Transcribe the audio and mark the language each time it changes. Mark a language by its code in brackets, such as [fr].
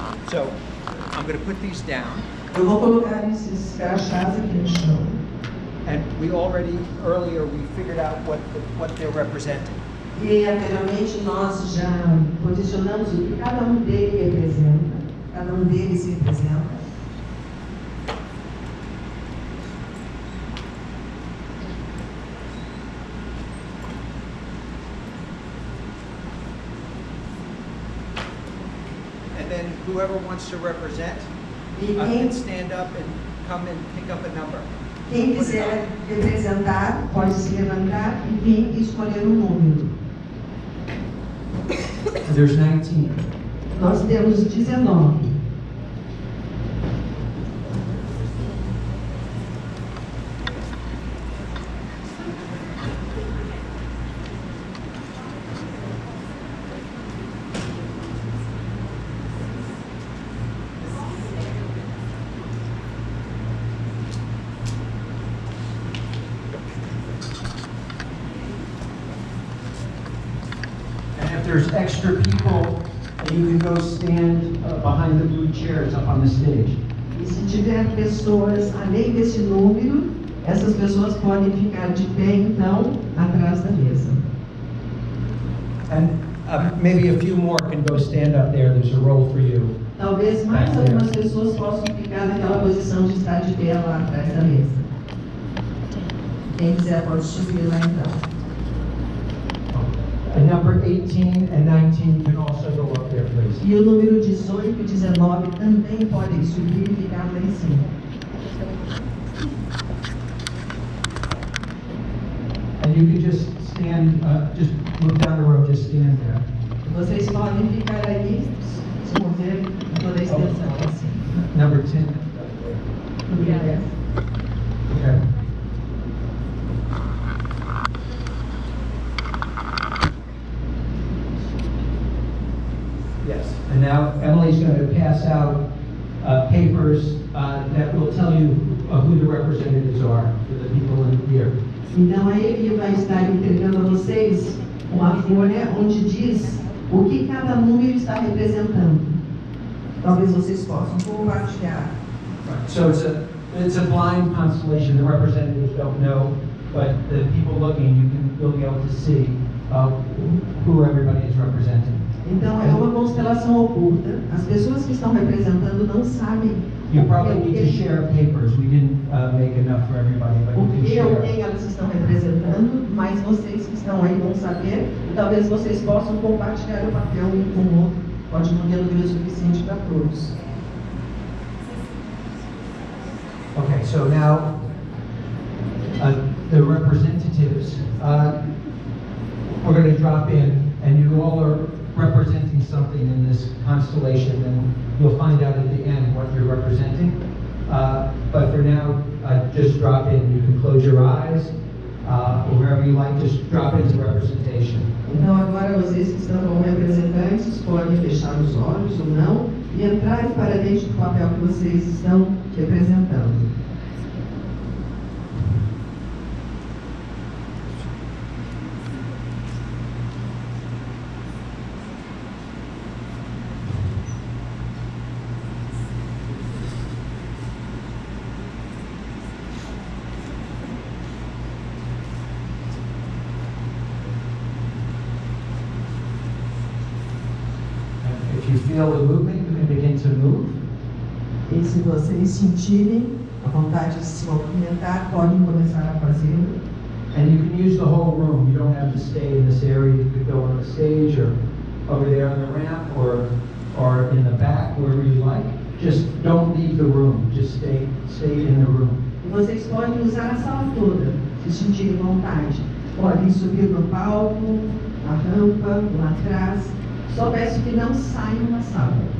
[en] So I'm going to put these down. [pt] Eu vou colocar esses crachás aqui no chão. [en] And we already, earlier, we figured out what they're representing. [pt] E anteriormente nós já posicionamos o que cada um deles representa. Cada um deles representa. [en] And then whoever wants to represent can stand up and come and pick up a number. [pt] Quem quiser representar pode se levantar e vir e escolher um número. [en] There's 19. [pt] Nós temos 19. [en] There's extra people, and you can go stand behind the blue chairs up on the stage. [pt] E se tiver pessoas além desse número, essas pessoas podem ficar de pé então atrás da mesa. [en] And maybe a few more can go stand up there. There's a role for you. [pt] Talvez mais algumas pessoas possam ficar naquela posição de estar de pé lá atrás da mesa. Quem quiser pode subir lá então. [en] And number 18 and 19 can also go up there, please. [pt] E o número 18 e 19 também podem subir e ficar lá em cima. [en] And you can just stand, just move down the road, just stand there. [pt] Vocês podem ficar aí, se mover em toda a extensão, assim. [en] Number 10. Yes. Okay. Yes. And now Emily's going to pass out papers that will tell you who the representatives are for the people in here. [pt] Então a Eli vai estar entregando a vocês uma folha onde diz o que cada número está representando. Talvez vocês possam compartilhar. [en] Right. So it's a blind constellation. The representatives don't know, but the people looking, you'll be able to see who everybody is representing. [pt] Então é uma constelação oculta. As pessoas que estão representando não sabem [en] You probably need to share papers. We didn't make enough for everybody, but [pt] o [en] you can [pt] que ou [en] share. [pt] quem elas estão representando, mas vocês que estão aí vão saber, e talvez vocês possam compartilhar o papel um com o outro. Pode não ter número suficiente para todos. [en] Okay, so now the representatives, we're going to drop in, and you all are representing something in this constellation, and you'll find out at the end what you're representing. But for now, just drop in. You can close your eyes, or wherever you like, just drop into representation. [pt] Então agora vocês que estão como representantes podem fechar os olhos ou não e entrar para dentro do papel que vocês estão representando. [en] If you feel the movement, you can begin to move. [pt] E se vocês sentirem a vontade de se movimentar, podem começar a fazê-lo. [en] And you can use the whole room. You don't have to stay in this area. You could go on the stage or over there on the ramp or in the back, wherever you like. Just don't leave the room. Just stay in the room. [pt] E vocês podem usar a sala toda, se sentirem vontade. Podem subir no palco, na rampa, lá atrás. Só peço que não saiam da sala.